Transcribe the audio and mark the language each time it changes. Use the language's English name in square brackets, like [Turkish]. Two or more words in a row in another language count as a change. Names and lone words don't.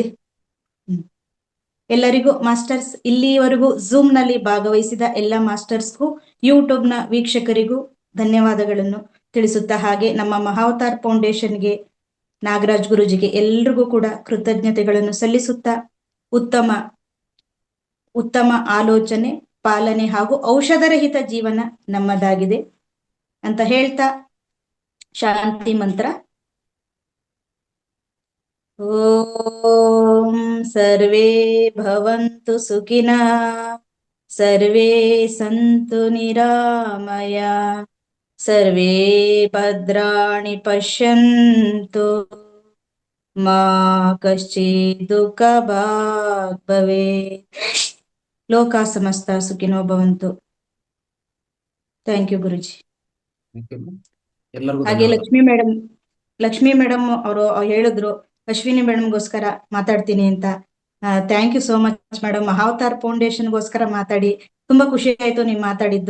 [Kannada] ಎಲ್ಲರಿಗೂ ಮಾಸ್ಟರ್ಸ್, ಇಲ್ಲಿವರೆಗೂ ಝೂಮ್ ನಲ್ಲಿ ಭಾಗವಹಿಸಿದ ಎಲ್ಲ ಮಾಸ್ಟರ್ಸ್ಗೂ, ಯೂಟ್ಯೂಬ್ ನ ವೀಕ್ಷಕರಿಗೂ ಧನ್ಯವಾದಗಳನ್ನು ತಿಳಿಸುತ್ತಾ, ಹಾಗೆ ನಮ್ಮ ಮಹಾವತಾರ್ ಫೌಂಡೇಶನ್ಗೆ, ನಾಗರಾಜ್ ಗುರುಜಿಗೆ ಎಲ್ರಿಗೂ ಕೂಡ ಕೃತಜ್ಞತೆಗಳನ್ನು ಸಲ್ಲಿಸುತ್ತಾ, ಉತ್ತಮ ಆಲೋಚನೆ, ಪಾಲನೆ ಹಾಗೂ ಔಷಧರಹಿತ ಜೀವನ ನಮ್ಮದಾಗಿದೆ ಅಂತ ಹೇಳ್ತಾ ಶಾಂತಿ ಮಂತ್ರ. [Sanskrit] ಓಂ ಸರ್ವೇ ಭವಂತು ಸುಖಿನಃ, ಸರ್ವೇ ಸಂತು ನಿರಾಮಯ, ಸರ್ವೇ ಭದ್ರಾಣಿ ಪಶ್ಯಂತು, ಮಾ ಕಶ್ಚಿತ್ ದುಃಖ ಭಾಗ್ ಭವೇತ್. ಲೋಕ ಸಮಸ್ತ ಸುಖಿನೋ ಭವಂತು. [English] thank you guruji. [Kannada] ಹಾಗೆ ಲಕ್ಷ್ಮಿ ಮೇಡಮ್ ಅವರು ಹೇಳಿದ್ರು ಅಶ್ವಿನಿ ಮೇಡಮ್ಗೋಸ್ಕರ ಮಾತಾಡ್ತೀನಿ ಅಂತ. [English] thank you so much madam. [Kannada] ಮಹಾವತಾರ್ ಫೌಂಡೇಶನ್ಗೋಸ್ಕರ ಮಾತಾಡಿ ತುಂಬಾ ಖುಷಿ ಆಯ್ತು ನೀವು ಮಾತಾಡಿದ್ದು.